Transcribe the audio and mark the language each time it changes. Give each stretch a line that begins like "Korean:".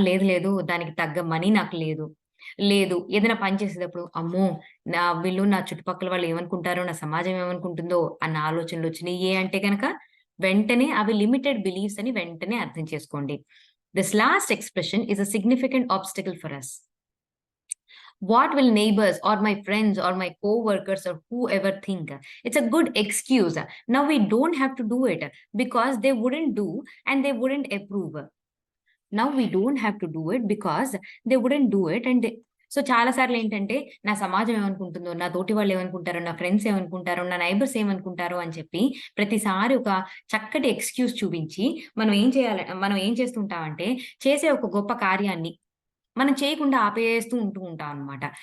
Telugu: లేదు దానికి తగ్గ మనీ నాకు లేదు. లేదు ఏదైనా పని చేసేటప్పుడు అమ్మో! నా చుట్టుపక్కల వాళ్ళు ఏమనుకుంటారో, నా సమాజం ఏమనుకుంటుందో అన్న ఆలోచనలొచ్చినియి అంటే గనక వెంటనే అవి లిమిటెడ్ బిలీఫ్స్ అని వెంటనే అర్థం చేసుకోండి.
English: This last expression is a significant obstacle for us. What will neighbors or my friends or my co-workers or whoever think? It's a good excuse. Now we don't have to do it because they wouldn't do and they wouldn't approve. Now we don't have to do it because they wouldn't do it and they.
Telugu: So చాలా సార్లు ఏంటంటే, నా సమాజం ఏమనుకుంటుందో, నా తోటి వాళ్ళు ఏమనుకుంటారో, నా ఫ్రెండ్స్ ఏమనుకుంటారో, నా నైబర్స్ ఏమనుకుంటారో అని చెప్పి ప్రతిసారి ఒక చక్కటి ఎక్స్‌క్యూజ్ చూపించి మనం ఏం చేస్తుంటామంటే, చేసే ఒక గొప్ప కార్యాన్ని మనం చేయకుండా ఆపేస్తూ ఉంటాం అన్నమాట.